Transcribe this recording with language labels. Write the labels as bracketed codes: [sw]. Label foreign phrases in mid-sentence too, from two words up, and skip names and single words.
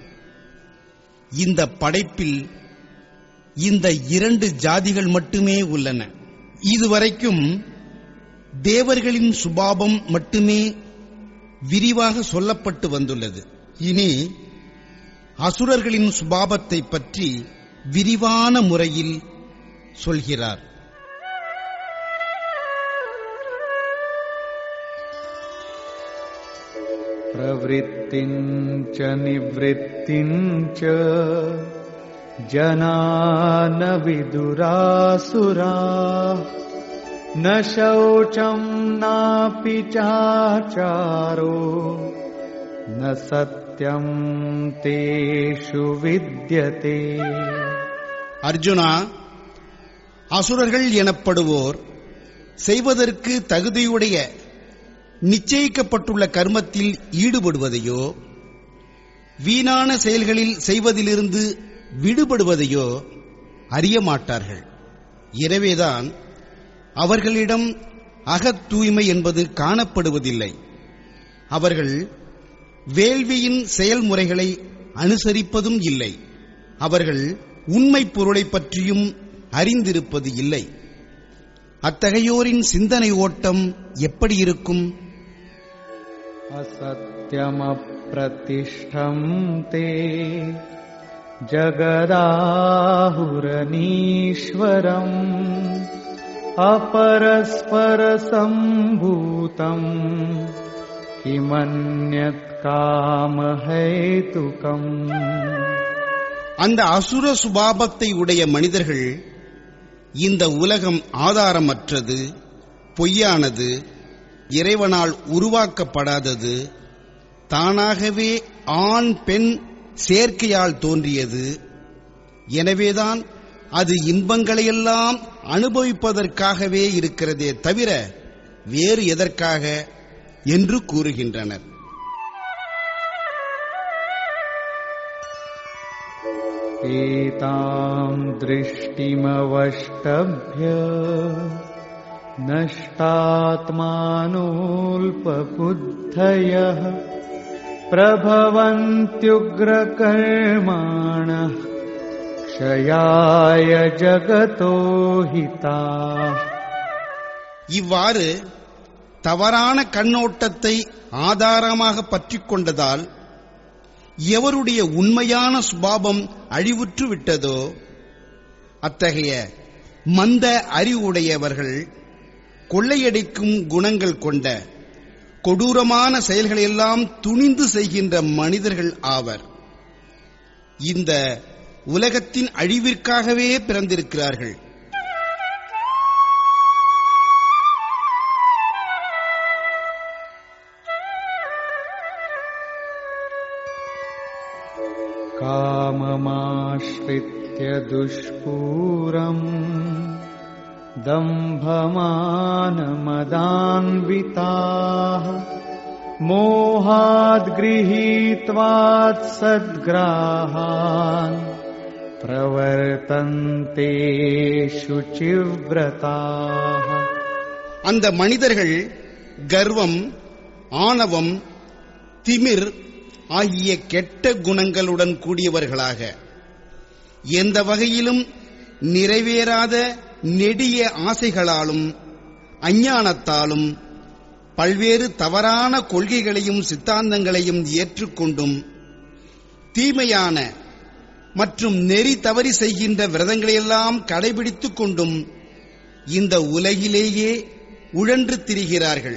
[ta] இந்த படைப்பில் இந்த இரண்டு ஜாதிகள் மட்டுமே உள்ளன. இதுவரைக்கும் தேவர்களின் சுபாவம் மட்டுமே விரிவாக சொல்லப்பட்டு வந்துள்ளது. இனி அசுரர்களின் சுபாவத்தை பற்றி விரிவான முறையில் சொல்கிறார். [sa] प्रवृत्तिञ्च निवृत्तिञ्च जना न विदुरासुराः न शौचं नापि चाचारो न सत्यं तेषु विद्यते. [ta] அர்ஜுனா, அசுரர்கள் எனப்படுவோர் செய்வதற்கு தகுதியுடைய நிச்சயிக்கப்பட்டுள்ள கர்மத்தில் ஈடுபடுவதையோ வீணான செயல்களில் செய்வதிலிருந்து விடுபடுவதையோ அறிய மாட்டார்கள். எனவேதான் அவர்களிடம் அகத் தூய்மை என்பது காணப்படுவதில்லை. அவர்கள் வேள்வியின் செயல்முறைகளை அனுசரிப்பதும் இல்லை. அவர்கள் உண்மை பொருளை பற்றியும் அறிந்திருப்பது இல்லை. அத்தகையோரின் சிந்தனை ஓட்டம் எப்படி இருக்கும்? [sa] असत्यमप्रतिष्ठं ते जगदाहुरनीश्वरम् अपरस्परसम्भूतं किमन्यत् कामहेतुकम्. [ta] அந்த அசுர சுபாவத்தை உடைய மனிதர்கள் இந்த உலகம் ஆதாரமற்றது, பொய்யானது, இறைவனால் உருவாக்கப்படாதது, தானாகவே ஆண் பெண் சேர்க்கையால் தோன்றியது, எனவேதான் அது இன்பங்களையெல்லாம் அனுபவிப்பதற்காகவே இருக்கிறதே தவிர வேறு எதற்காக என்று கூறுகின்றனர். [sa] एतां दृष्टिमवष्टभ्य नष्टात्मानोऽल्पबुद्धयः प्रभवन्त्युग्रकर्माणः क्षयाय जगतो हिताः. [ta] இவ்வாறு தவறான கண்ணோட்டத்தை ஆதாரமாக பற்றிக் கொண்டதால் எவருடைய உண்மையான சுபாவம் அழிவுற்று விட்டதோ அத்தகைய மந்த அறிவுடையவர்கள் கொள்ளையடிக்கும் குணங்கள் கொண்ட கொடூரமான செயல்களெல்லாம் துணிந்து செய்கின்ற மனிதர்கள் ஆவர். இந்த உலகத்தின் அழிவிற்காகவே பிறந்திருக்கிறார்கள். [sa] काममाश्रित्य दुष्पूरम् दम्भमानमदान्विताः मोहाद् गृहीत्वात् सद्ग्राहान् प्रवर्तन्ते शुचिव्रताः. [ta] அந்த மனிதர்கள் கர்வம், ஆணவம், திமிர் ஆகிய கெட்ட குணங்களுடன் கூடியவர்களாக எந்த வகையிலும் நிறைவேறாத நெடிய ஆசைகளாலும் அஞ்ஞானத்தாலும் பல்வேறு தவறான கொள்கைகளையும் சித்தாந்தங்களையும் ஏற்றுக்கொண்டும் தீமையான மற்றும் நெறி தவறி செய்கின்ற விரதங்களையெல்லாம் கடைபிடித்துக் கொண்டும் இந்த உலகிலேயே உழன்று திரிகிறார்கள்.